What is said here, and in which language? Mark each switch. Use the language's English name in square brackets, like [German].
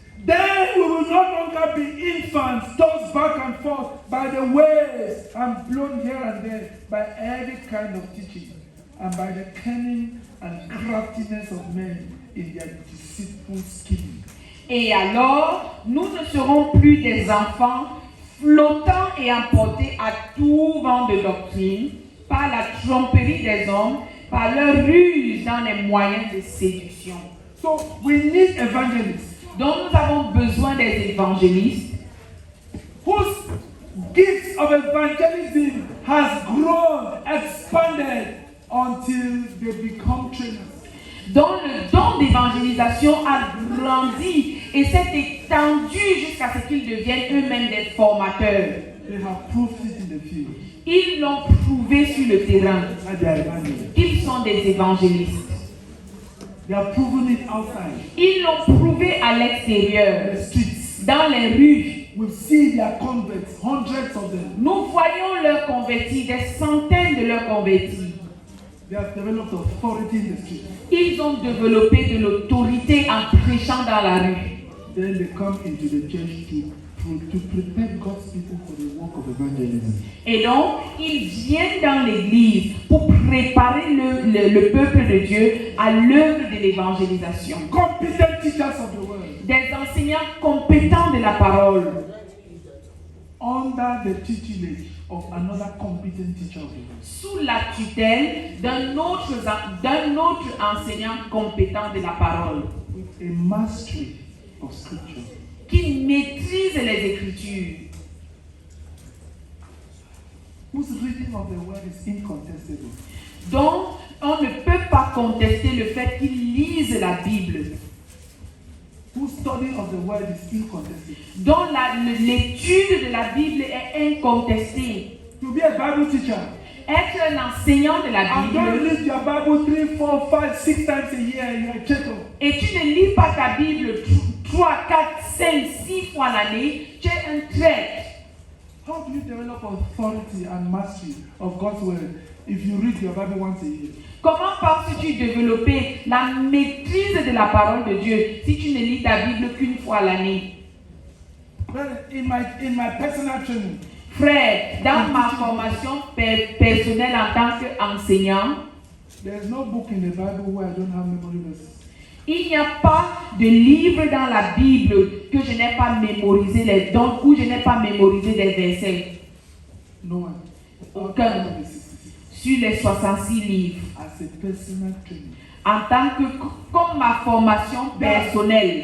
[English] Then we will no longer be infants, tossed back and forth by the waves and blown here and there by every kind of teaching and by the cunning and craftiness of men in their deceitful scheming. [French] Et alors, nous ne serons plus des enfants flottants et emportés à tout vent de doctrine par la tromperie des hommes, par leur ruse dans les moyens de séduction. [English] So we need evangelists. [French] dont nous avons besoin des évangélistes, [English] whose gifts of evangelism has grown, expanded until they become trainers. [French] dont le don d'évangélisation a grandi et s'est étendu jusqu'à ce qu'ils deviennent eux-mêmes des formateurs. [English] They have proved it in the field. [French] Ils l'ont prouvé sur le terrain. [English] That they are evangelists. [French] Ils sont des évangélistes. [English] They have proven it outside. [French] Ils l'ont prouvé à l'extérieur, [English] The streets. [French] dans les rues. [English] We see their converts, hundreds of them. [French] Nous voyons leurs convertis, des centaines de leurs convertis. [English] They have developed authority in the street. [French] Ils ont développé de l'autorité en prêchant dans la rue. [English] Then they come into the church to prepare God's people for the work of evangelism. [French] Et donc, ils viennent dans l'église pour préparer le peuple de Dieu à l'œuvre de l'évangélisation. [English] Competent teachers of the word. [French] Des enseignants compétents de la parole. [English] Under the tutelage of another competent teacher of the word. [French] Sous la tutelle d'un autre enseignant compétent de la parole. [English] With a mastery of scripture. [French] Qui maîtrise les Écritures. [English] Whose reading of the word is incontestable. [French] Donc, on ne peut pas contester le fait qu'ils lisent la Bible. [English] Whose study of the word is incontestable. [French] Dont l'étude de la Bible est incontestée. [English] To be a Bible teacher. [French] Être un enseignant de la [English] And don't [French] Bible. [English] read your Bible 3, 4, 5, 6 times a year. You're a checker. [French] Et tu ne lis pas ta Bible 3, 4, 5, 6 fois l'année. Tu es un traître. [English] How do you develop authority and mastery of God's word if you read your Bible once a year? [French] Comment penses-tu développer la maîtrise de la parole de Dieu si tu ne lis ta Bible qu'une fois l'année? [English] In my personal training, [French] Frère, dans ma formation personnelle en tant qu'enseignant, [English] there's no book in the Bible where I don't have memory verses. [French] il n'y a pas de livre dans la Bible que je n'ai pas mémorisé où je n'ai pas mémorisé des versets. [English] No one. [French] Aucun. Sur les 66 livres. [English] As a personal training. [French] En tant que, comme ma formation personnelle.